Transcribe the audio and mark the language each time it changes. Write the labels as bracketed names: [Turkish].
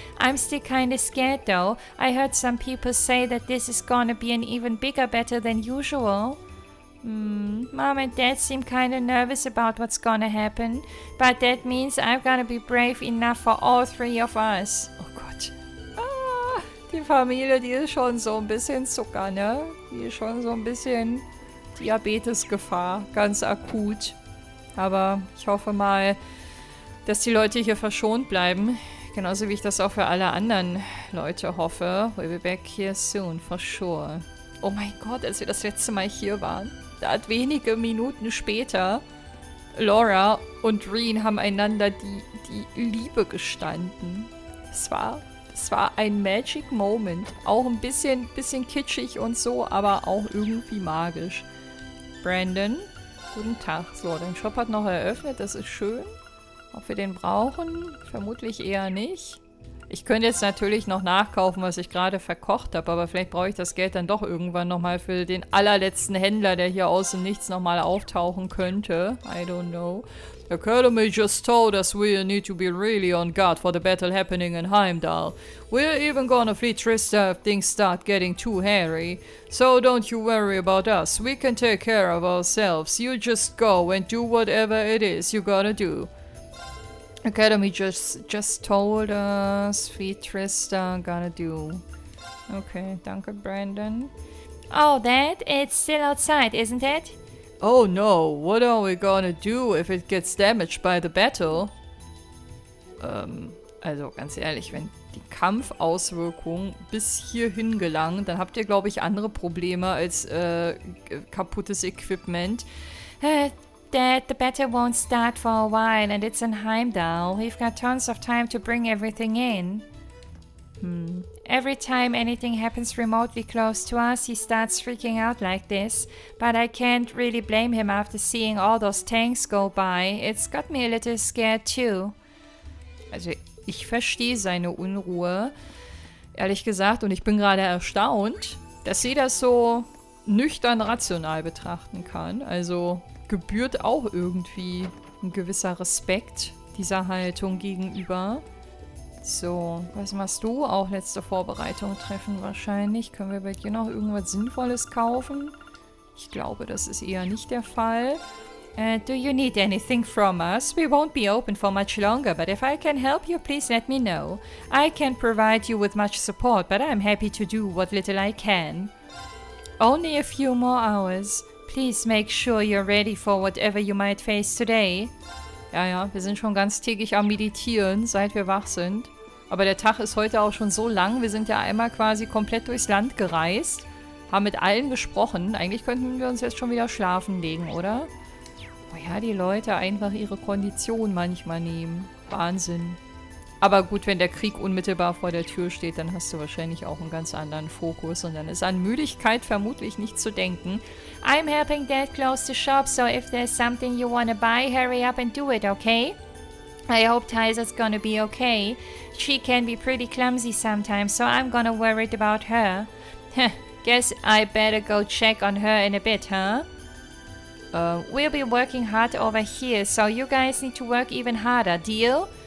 [English] I'm still kinda scared though. I heard some people say that this is gonna be an even bigger battle than usual. Mom and Dad seem kinda nervous about what's gonna happen, but that means I'm gonna be brave enough for all 3 of us. [German] Oh Gott. Die Familie, die ist schon so ein bisschen Zucker, ne? Die ist schon so ein bisschen Diabetesgefahr, ganz akut. Aber ich hoffe mal, dass die Leute hier verschont bleiben. Genauso wie ich das auch für alle anderen Leute hoffe. [English] We'll be back here soon, for sure. [German] Oh mein Gott, als wir das letzte Mal hier waren. Da hat wenige Minuten später Laura und Reen haben einander die Liebe gestanden. Es war ein Magic Moment. Auch ein bisschen kitschig und so, aber auch irgendwie magisch. Brandon, guten Tag. So, dein Shop hat noch eröffnet, das ist schön. Ob wir den brauchen? Vermutlich eher nicht. Ich könnte jetzt natürlich noch nachkaufen, was ich gerade verkocht habe, aber vielleicht brauche ich das Geld dann doch irgendwann nochmal für den allerletzten Händler, der hier aus dem Nichts nochmal auftauchen könnte. [English] I don't know. The Academy just told us we need to be really on guard for the battle happening in Heimdall. We're even gonna flee Trista if things start getting too hairy. So don't you worry about us. We can take care of ourselves. You just go and do whatever it is you gotta do. Academy just told us we Trista gonna do. [German] Okay, danke Brandon. [English] Oh, Dad, it's still outside, isn't it? Oh no, what are we gonna do if it gets damaged by the battle? [German] Also ganz ehrlich, wenn die Kampfauswirkungen bis hierhin gelangen, dann habt ihr, glaube ich, andere Probleme als kaputtes Equipment. [English] Dad, the battle won't start for a while and it's in Heimdall. We've got tons of time to bring everything in. Every time anything happens remotely close to us, he starts freaking out like this. But I can't really blame him after seeing all those tanks go by. It's got me a little scared too. [German] Also ich verstehe seine Unruhe, ehrlich gesagt, und ich bin gerade erstaunt, dass sie das so nüchtern rational betrachten kann. Also gebührt auch irgendwie ein gewisser Respekt dieser Haltung gegenüber. So, was machst du? Auch letzte Vorbereitung treffen wahrscheinlich. Können wir bei dir noch irgendwas Sinnvolles kaufen? Ich glaube, das ist eher nicht der Fall. [English] Do you need anything from us? We won't be open for much longer, but if I can help you, please let me know. I can't provide you with much support, but I'm happy to do what little I can. Only a few more hours. Please make sure you're ready for whatever you might face today. [German] Ja, wir sind schon ganztägig am Meditieren, seit wir wach sind. Aber der Tag ist heute auch schon so lang. Wir sind ja einmal quasi komplett durchs Land gereist, haben mit allen gesprochen. Eigentlich könnten wir uns jetzt schon wieder schlafen legen, oder? Oh ja, die Leute einfach ihre Kondition manchmal nehmen. Wahnsinn. Aber gut, wenn der Krieg unmittelbar vor der Tür steht, dann hast du wahrscheinlich auch einen ganz anderen Fokus. Und dann ist an Müdigkeit vermutlich nicht zu denken. [English] I'm helping Dad close the shop, so if there's something you wanna buy, hurry up and do it, okay? I hope Tysa's gonna be okay. She can be pretty clumsy sometimes, so I'm gonna worry about her. Guess I better go check on her in a bit, huh? We'll be working hard over here, so you guys need to work even harder, deal?